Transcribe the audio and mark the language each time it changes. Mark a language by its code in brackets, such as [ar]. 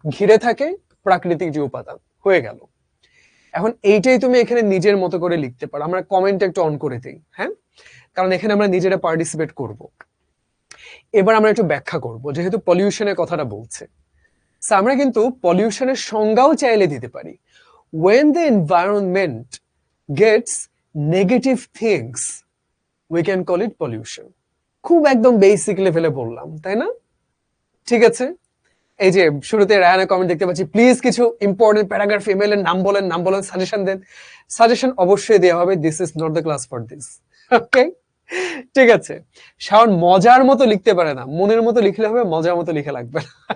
[bn] ঘিরে থাকে প্রাকৃতিক যে উপাদান, হয়ে গেল। এখন এইটাই তুমি এখানে নিজের মতো করে লিখতে পারো। আমরা কমেন্ট একটু অন করে দিই, হ্যাঁ, কারণ এখানে আমরা নিজেরা পার্টিসিপেট করব। এবার আমরা একটু ব্যাখ্যা করব, যেহেতু পলিউশনের কথাটা বলছে। আমরা কিন্তু পলিউশনের সংজ্ঞাও চাইলে দিতে পারি। [en] when the environment gets negative things we can call it pollution. [bn] খুব একদম বেসিক লেভেলে বললাম, তাই না? ঠিক আছে, এই যে শুরুতে রায়ানের কমেন্ট দেখতে পাচ্ছি, প্লিজ কিছু ইম্পর্টেন্ট প্যারাগ্রাফ ইমেল এর নাম বলেন, সাজেশন দেন। সাজেশন অবশ্যই দেওয়া হবে, [en] This is not the class for this. [bn] ওকে, ঠিক আছে। শাওন মজার মতো লিখতে পারে না, মনের মতো লিখলে হবে, মজার মতো লিখে লাগবে না।